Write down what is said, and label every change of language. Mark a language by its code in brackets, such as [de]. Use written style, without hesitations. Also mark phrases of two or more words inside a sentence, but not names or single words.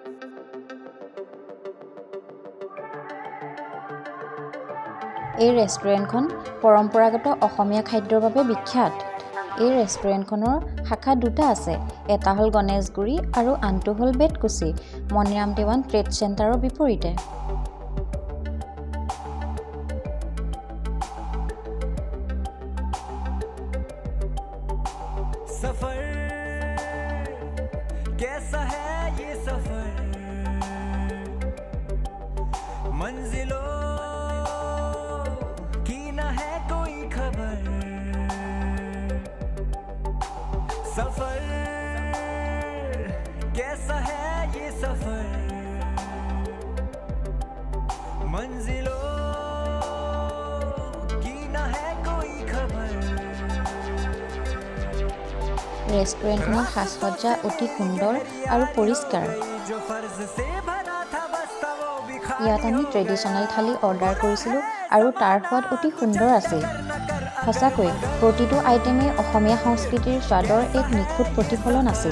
[as] এই ৰেষ্টুৰেণ্টখন পৰম্পৰাগত অসমীয়া খাদ্যৰ বাবে বিখ্যাত। এই ৰেষ্টুৰেণ্টখনৰ শাখা দুটা আছে, এটা হ'ল গণেশগুৰি আৰু আনটো হ'ল বেতকুছি, মণিৰাম দেৱান ট্ৰেড চেণ্টাৰৰ বিপৰীতে। [hi] सफर कैसा है ये सफर मंजिलों की ना है कोई खबर सफर कैसा है ये सफर मंजिलों की ना है कोई खबर [as] ৰেষ্টুৰেণ্টখনৰ সাজ-সজ্জা অতি সুন্দৰ আৰু পৰিষ্কাৰ। ইয়াত আমি ট্ৰেডিশ্যনেল থালি অৰ্ডাৰ কৰিছিলোঁ আৰু তাৰ সোৱাদ অতি সুন্দৰ আছিল। সঁচাকৈ প্ৰতিটো আইটেমেই অসমীয়া সংস্কৃতিৰ স্বাদৰ এক নিখুঁত প্ৰতিফলন আছিল।